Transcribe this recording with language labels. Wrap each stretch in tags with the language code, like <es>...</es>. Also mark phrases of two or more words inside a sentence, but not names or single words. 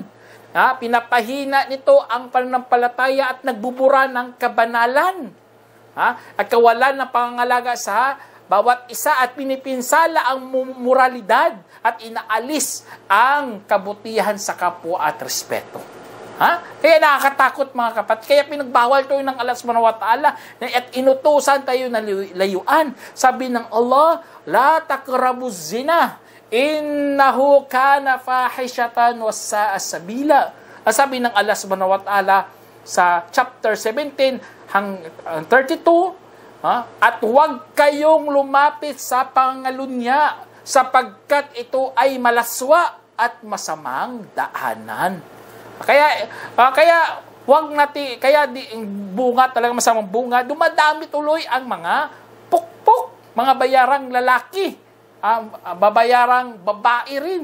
<tl>Pinapahina nito ang pananampalataya at nagbubura ng kabanalan. At kawalan ng pangangalaga sa bawat isa at pinipinsala ang moralidad at inaalis ang kabutihan sa kapwa at respeto. Kaya nakakatakot mga kapatid. Kaya pinagbawal tayo ng Allah</tl> <ar>سبحانه وتعالى</ar> <tl>at inutusan tayo na layuan. Sabi ng Allah,</tl> <ar>لا تقربوا الزنا إنه كان فاحشة وساء سبيلا.</ar> <tl>Sabi ng Allah</tl> <ar>سبحانه وتعالى</ar> <tl>sa chapter 17 hanggang 32, at huwag kayong lumapit sa pangalunya sapagkat ito ay malaswa at masamang daanan. Kaya wag natin, kaya bunga talaga masamang bunga, dumadami tuloy ang mga pukpok, mga bayarang lalaki, babayarang babae rin.</tl>